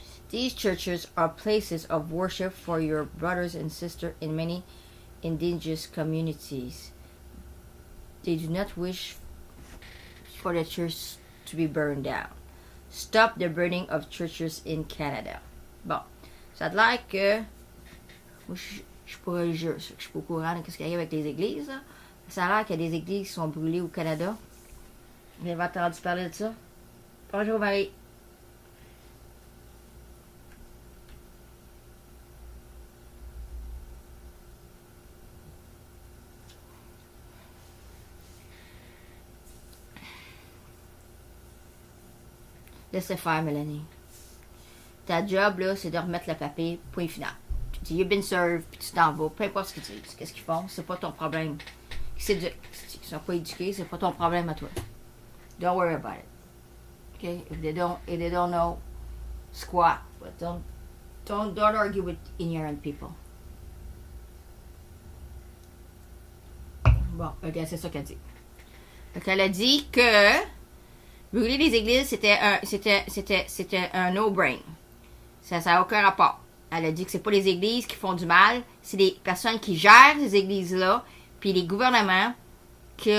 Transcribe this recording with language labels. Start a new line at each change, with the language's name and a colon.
English: These churches are places of worship for your brothers and sisters in many indigenous communities. They do not wish for the church to be burned down. Stop the burning of churches in Canada.
French: Bon, ça a l'air que moi, je suis pas religieuse, je suis pas au courant de ce qui arrive avec les églises. Là. Ça a l'air qu'il y a des églises qui sont brûlées au Canada. Vous avez entendu parler de ça? Bonjour Marie. Laissez faire, Mélanie. Ta job, là, c'est de remettre le papier, point final. Tu dis,
English: you've been served,
French: puis tu t'en vas. Peu importe ce qu'ils disent, qu'est-ce qu'ils font, c'est pas ton problème. Ils sont pas éduqués, c'est pas ton problème à toi.
English: Don't worry about it. Okay? If they don't know, squat. But don't argue with ignorant people.
French: Bon, ok, c'est ça qu'elle dit. Donc, elle a dit que brûler les églises, c'était un no-brain. Ça n'a aucun rapport. Elle a dit que c'est pas les églises qui font du mal, c'est les personnes qui gèrent ces églises-là, puis les gouvernements qui...